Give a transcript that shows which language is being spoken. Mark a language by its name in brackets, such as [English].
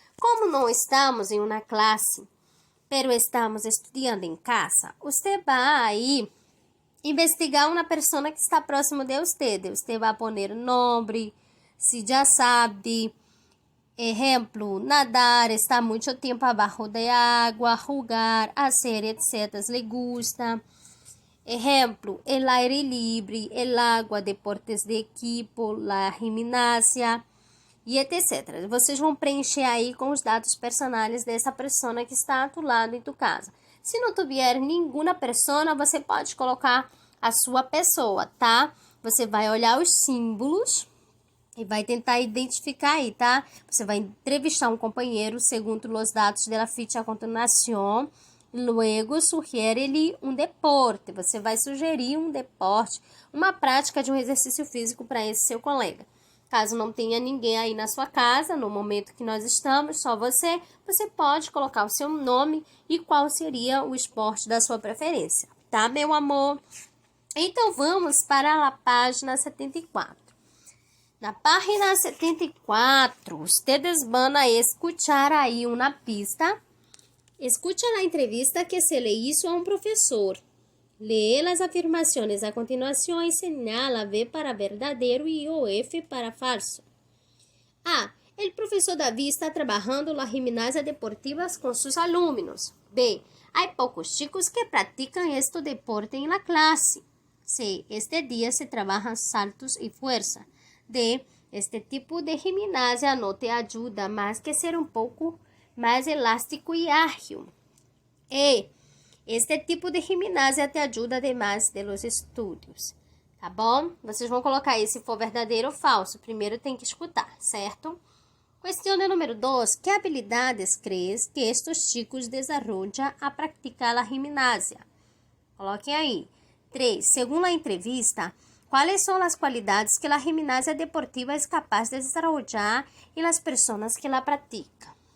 [Portuguese] Como não estamos em uma classe, pero estamos estudando em casa, você vai investigar uma pessoa que está próximo de você. Você vai pôr o nome, se já sabe, exemplo, nadar, estar muito tempo abaixo da água, jogar, fazer, etc. [Spanish] Le gusta. Exemplo, el aire libre, el agua, deportes de equipo, la gimnasia, e etc. [Portuguese] Vocês vão preencher aí com os dados personais dessa pessoa que está [Spanish] a tu lado em tu casa. [Portuguese] Se não tiver nenhuma pessoa, você pode colocar a sua pessoa, tá? Você vai olhar os símbolos e vai tentar identificar aí, tá? Você vai entrevistar um companheiro segundo os dados da ficha a continuação. [Spanish] Luego, sugiere-lhe [Portuguese] um deporte. Você vai sugerir um deporte, uma prática de um exercício físico para esse seu colega. Caso não tenha ninguém aí na sua casa, no momento que nós estamos, só você pode colocar o seu nome e qual seria o esporte da sua preferência, tá, meu amor? Então, vamos para a página 74. Na página 74, [Spanish] ustedes van a escuchar [Portuguese] aí uma pista. [Spanish] Escucha a entrevista que se le hizo a un profesor. Lee las afirmaciones a continuación y señala V para verdadero y o F para falso. A. El profesor David está trabajando la gimnasia deportiva con sus alumnos. B. Hay pocos chicos que practican este deporte en la clase. C. Este día se trabajan saltos y fuerza. D. Este tipo de gimnasia no te ayuda más que ser un poco [Portuguese] mais elástico e ágil. [Spanish] E este tipo de gimnasia te ajuda además de los estudos. [Portuguese] Tá bom? Vocês vão colocar aí se for verdadeiro ou falso. Primeiro tem que escutar, certo? [Spanish] Questão número 2. Que habilidades crees que estes chicos desarrollam a practicar a gimnasia? [Portuguese] Coloquem aí. [Spanish] 3. [Portuguese] Segundo a entrevista, quais são as qualidades que a gimnasia deportiva é capaz de desarrollar em las pessoas que la praticam?